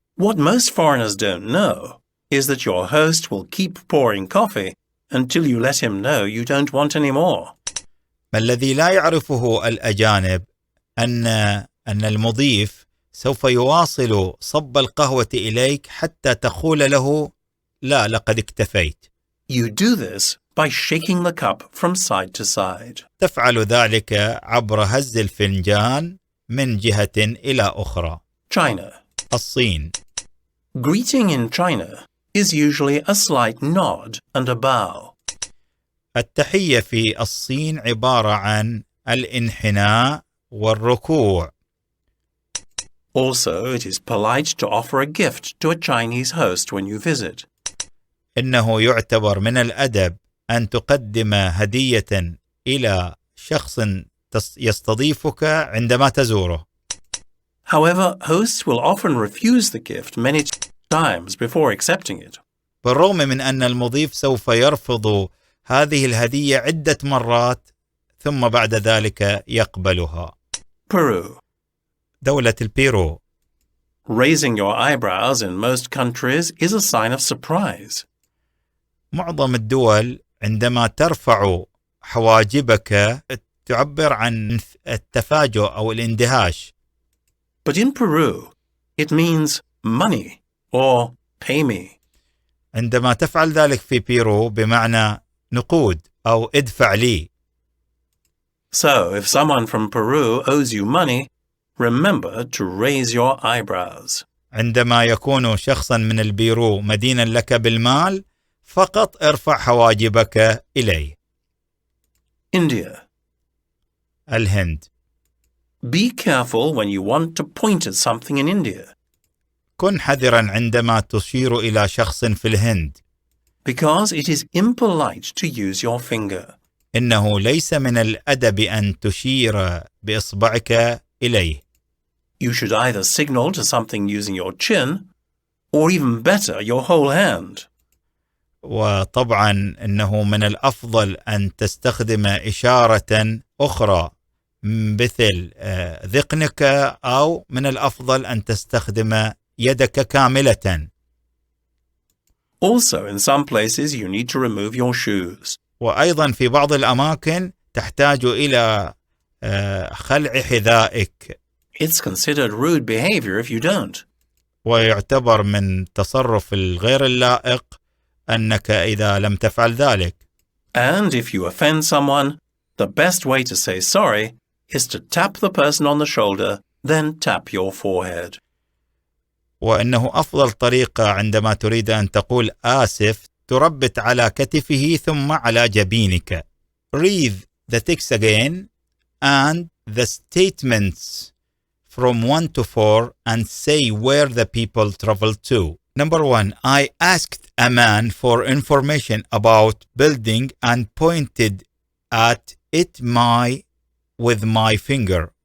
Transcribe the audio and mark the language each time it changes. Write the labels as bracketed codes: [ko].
[en] What most foreigners don't know is that your host will keep pouring coffee until you let him know you don't want any more. [ar] ما الذي لا يعرفه الأجانب أن المضيف سوف يواصل صب القهوة إليك حتى تقول له لا لقد اكتفيت. [en] You do this by shaking the cup from side to side. [ar] تفعل ذلك عبر هز الفنجان من جهة إلى أخرى. [en] China. [ar] الصين. [en] Greeting in China is usually a slight nod and a bow. [ar] التحية في الصين عبارة عن الانحناء والركوع. [en] Also, it is polite to offer a gift to a Chinese host when you visit. [ar] إنه يعتبر من الأدب أن تقدم هدية إلى شخص يستضيفك عندما تزوره. [en] However, hosts will often refuse the gift many times before accepting it. [ar] بالرغم من أن المضيف سوف يرفض هذه الهدية عدة مرات ثم بعد ذلك يقبلها. [en] Peru. [ar] دولة البيرو. [en] Raising your eyebrows in most countries is a sign of surprise. [ar] معظم الدول عندما ترفع حواجبك تعبر عن التفاجؤ أو الاندهاش. [en] But in Peru, it means money or pay me. [ar] عندما تفعل ذلك في بيرو بمعنى نقود أو ادفع لي. [en] So, if someone from Peru owes you money, remember to raise your eyebrows. [ar] عندما يكون شخصا من البيرو مدينا لك بالمال فقط ارفع حواجبك إليه. [en] India. [ar] الهند. [en] Be careful when you want to point at something in India, [ar] كن حذرا عندما تشير إلى شخص في الهند. [en] because it is impolite to use your finger. [ar] إنه ليس من الأدب أن تشير بإصبعك إليه. [en] You should either signal to something using your chin, or even better, your whole hand. [ar] وطبعا إنه من الأفضل أن تستخدم إشارة أخرى مثل ذقنك، أو من الأفضل أن تستخدم يدك كاملة. [en] Also, in some places, you need to remove your shoes. [ar] وأيضا في بعض الأماكن تحتاج إلى خلع حذائك. [en] It's considered rude behavior if you don't. [ar] ويعتبر من تصرف الغير اللائق أنك إذا لم تفعل ذلك. [en] And if you offend someone, the best way to say sorry is to tap the person on the shoulder, then tap your forehead. [ar] وإنه أفضل طريقة عندما تريد أن تقول آسف تربت على كتفه ثم على جبينك. [en] Read the text again and the statements from 1 to 4 and say where the people travel to. Number 1. I asked a man for information about building and pointed at it with my finger.